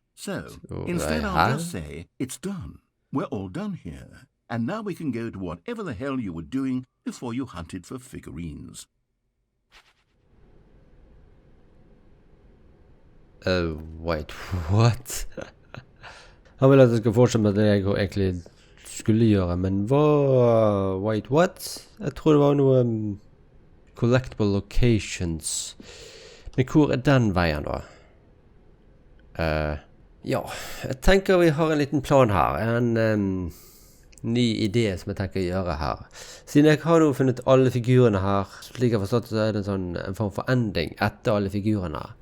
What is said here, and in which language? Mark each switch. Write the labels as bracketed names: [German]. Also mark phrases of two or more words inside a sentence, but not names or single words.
[English] So, instead I'll just say, it's done. We're all done here. And now we can go to whatever the hell you were doing before you hunted for figurines. Wait, what? [Norwegian] Han vil at jeg skal fortsette med det jeg egentlig skulle gjøre, men hva... [English] Wait, what? [Norwegian] Jeg tror det var noe... [English] collectible locations. [Norwegian] Men hvor er den veien da? Ja, jeg tenker vi har en liten plan her. En ny idé som jeg tenker å gjøre her. Siden jeg har nå funnet alle figurene her, slik jeg har forstått, så er det en form for ending etter alle figurene her.